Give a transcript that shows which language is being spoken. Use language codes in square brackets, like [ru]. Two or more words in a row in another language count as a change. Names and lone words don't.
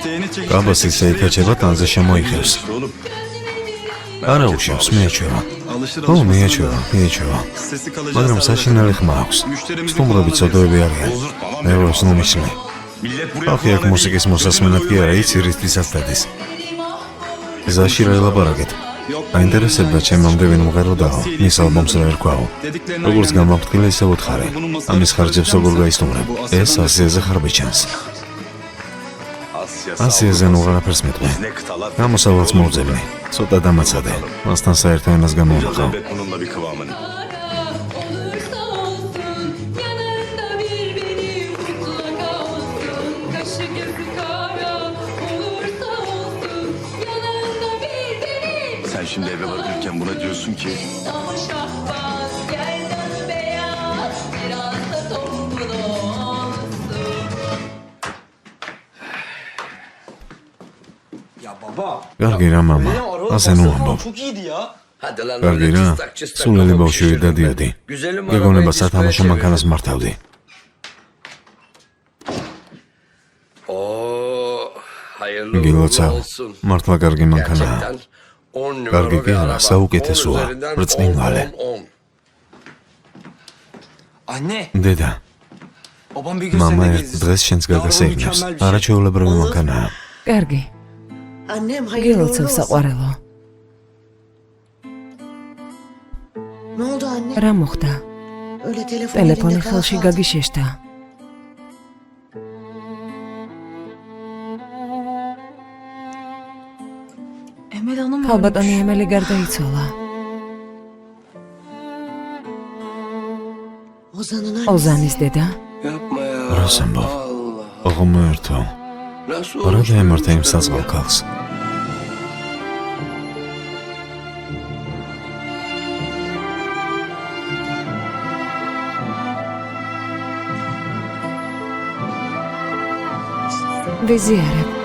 [ka] კაბას ისე იკაჩება ტანზე შემოიხევს. [tr] Oğlum. [ka] არა უშევს, მიეჩვევა. ო, მიეჩვევა. მაგრამ საშინელი ხმა აქვს. სტუმრები ცოდოები არიან. მე ვარ სნუმისმე. [tr] Millet buraya [ka] ხალხი აქ მუსიკის მოსასმენად კი არა, იცი რისთვისაც დადის. ზაში რა ელაპარაკეთ? აინტერესებდა ჩემამდე ვინ მღეროდაო, მის ალბომს რა ერქვაო. როგორც გამაფრთხილე ისე უთხარი. ამის ხარჯებს როგორ გაისტუმრებ? ეს ასიაზე ხარბიჩანს. ასიაზე ნუ არაფერს მეტყვი. გამოსავალს მოვძებნი. ცოტა დამაცადე. მასთან საერთო ენას გამოვიყავ. [tr] Elbet bununla bir kıvamını. Sen şimdi eve varırken buna diyorsun ki [ka] კარგი რა მამა, ასე ნუ ამბობ. [tr] Hadi lan [ka] კარგი რა, სულელი ბავშვი დადიოდი. გეგონება სათამაშო მანქანას მართავდი. [tr] Oo, hayırlı [ka] გილოცავ, [tr] olsun. [ka] მართლა კარგი მანქანაა. [tr] Gerçekten 10 numara. [ka] კარგი კი არა, საუკეთესოა. ბრწყინვალე. [tr] Anne, [ka] დედა, [tr] babam bir [ka] მამა [tr] gün [ka] ერთ დღეს ჩვენს გაგას ეუბნებს. არაჩვეულებრივი მანქანაა. კარგი, [tr] Annem hayırlı [ka] გილოცავ [tr] olsun. [ka] საყვარელო. [tr] Ne oldu anne? [ka] რა მოხდა? [tr] Öyle telefon [ka] ტელეფონი [tr] elinde [ka] ხელში [tr] kalsa. [ka] გაგიშეშდა. ქალბატონი ემელი გარდაიცვალა. [tr] Ozan'ın [ka] ოზანის დედა. [tr] Yapma ya. [ka] რას ამბობ? [tr] Allah. [ka] ღმერთო, [tr] Nasıl [ka] რა [tr] olmuş? [ka] დაემართა იმ საზღვარ ქალს? ვიზიარებ.